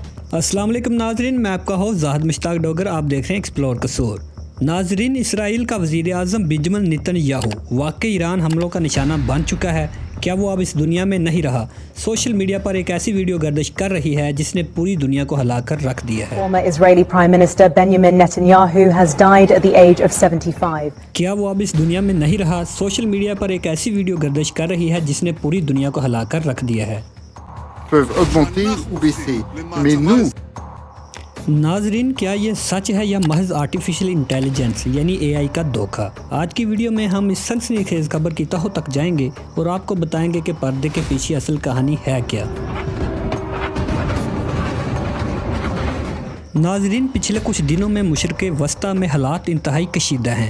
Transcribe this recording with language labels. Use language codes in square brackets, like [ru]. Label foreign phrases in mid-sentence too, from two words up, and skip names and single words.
[ur] السلام علیکم ناظرین، میں آپ کا ہوسٹ زاہد مشتاق ڈوگر۔ آپ دیکھ رہے ہیں ایکسپلور قصور. ناظرین، اسرائیل کا وزیر اعظم بینجمن نیتن یاہو واقعی ایران حملوں کا نشانہ بن چکا ہے. کیا وہ اب اس دنیا میں نہیں رہا؟ سوشل میڈیا پر ایک ایسی ویڈیو گردش کر رہی ہے جس نے پوری دنیا کو ہلا کر رکھ دیا ہے. [en] Former Israeli Prime Minister Benjamin Netanyahu has died at the age of 75. [ur] کیا وہ اب اس دنیا میں نہیں رہا؟ سوشل میڈیا پر ایک ایسی ویڈیو گردش کر رہی ہے جس نے پوری دنیا کو ہلا کر رکھ دیا ہے. [fr] peuvent augmenter ou baisser. Mais nous, [ur] ناظرین، کیا یہ سچ ہے یا محض [en] artificial intelligence [ur] یعنی اے آئی کا دھوکا? آج کی ویڈیو میں ہم اس سنسنی خیز خبر کی تہہ تک جائیں گے اور آپ کو بتائیں گے کہ پردے کے پیچھے اصل کہانی ہے کیا. ناظرین، پچھلے کچھ دنوں میں مشرق وسطیٰ میں حالات انتہائی کشیدہ ہیں.